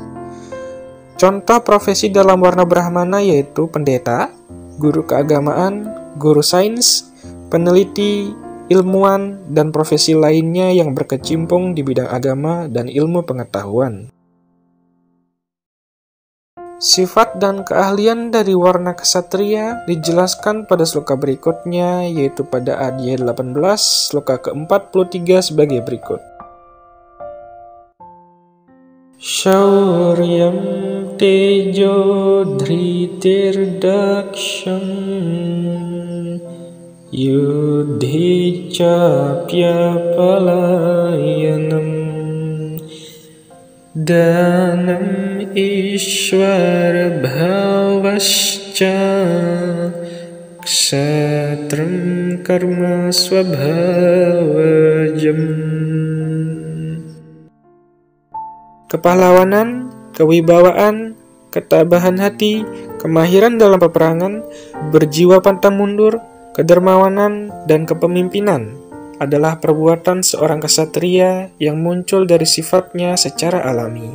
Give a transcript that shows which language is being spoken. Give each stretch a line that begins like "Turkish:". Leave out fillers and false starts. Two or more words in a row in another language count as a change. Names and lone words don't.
Indonesian: Contoh profesi dalam warna Brahmana yaitu pendeta, guru keagamaan, guru sains, peneliti, ilmuwan, dan profesi lainnya yang berkecimpung di bidang agama dan ilmu pengetahuan. Sifat dan keahlian dari warna ksatria dijelaskan pada sloka berikutnya, yaitu pada adhyaya 18, sloka ke-43 sebagai berikut.
Sanskrit: शौर्यं तेजो धृतिर्दाक्ष्यं युद्धे चाप्यपलायनम् दानमीश्वरभावश्च क्षात्रं कर्म स्वभावजम्.
Indonesian: Kepahlawanan, kewibawaan, ketabahan hati, kemahiran dalam peperangan, berjiwa pantang mundur, kedermawanan, dan kepemimpinan adalah perbuatan seorang ksatria yang muncul dari sifatnya secara alami.